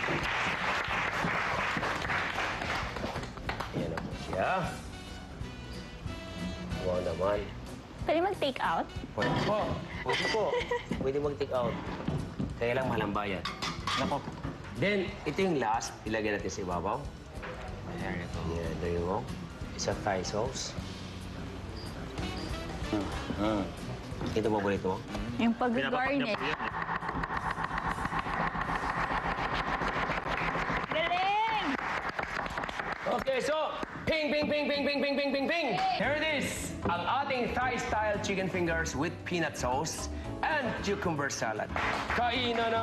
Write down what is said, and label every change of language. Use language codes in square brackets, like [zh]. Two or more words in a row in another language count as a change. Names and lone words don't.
[tl] Ayan na po siya. Wow naman. Pwede mag-take out? Pwede po. Pwede po. Pwede mag-take out. Kaya lang mahal ang bayad. Nako. Then, ito yung last. Ilagay natin sa ibabaw. [en] There you go. Yeah, there you go. [tl] Isa [en] Thai sauce. [tl] Ito paborito mo? Yung Pinapapak niya pag-garnish. po yan. Galing! [en] Okay, so, ping, ping, ping, ping, ping, ping, ping, ping, ping. Here it is. [tl] Ang ating [en] Thai-style chicken fingers with peanut sauce and cucumber salad. [tl] Kainan na!